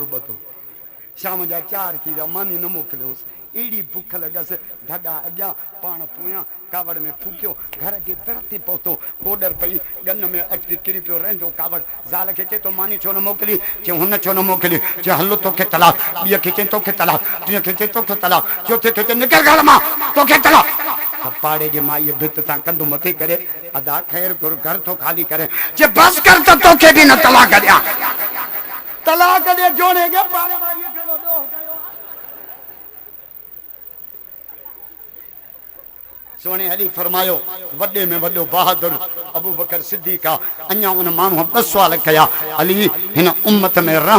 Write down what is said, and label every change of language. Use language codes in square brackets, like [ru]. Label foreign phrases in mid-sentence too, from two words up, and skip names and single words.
[sd] ॿधो शाम जा 4 थी विया मानी न मोकिलियोसि एड़ी बुख लगस धगा अॻियां पाण पोयां कावड़ में फूकियो घर जे दर ते पहुतो कोडर पई गन में अटकी किरी पियो रहंदो कावड़ ज़ाल खे चए तो मानी छो न मोकिली चए हुन छो न मोकिली चए हलो तोखे तलाक ॿिए खे चए तोखे तलाक टीअं खे चए तोखे तलाक चौथे खे चए निकिर घर मां तोखे तलाक पाड़े जे माईअ भित तां कंधु मथे करे अदा ख़ैर कर घर तो खाली करे चए बस कर त तोखे बि न तलाक ॾियां तलाक ॾे जोड़े के पाड़े वारीअ खे ॾोह कयो सोने अली फरमायो वडे में वडो बहादुर अबू बकर सिद्दीक़ अञा उन माण्हू 2 सवाल कया अली हिन उम्मत में रहम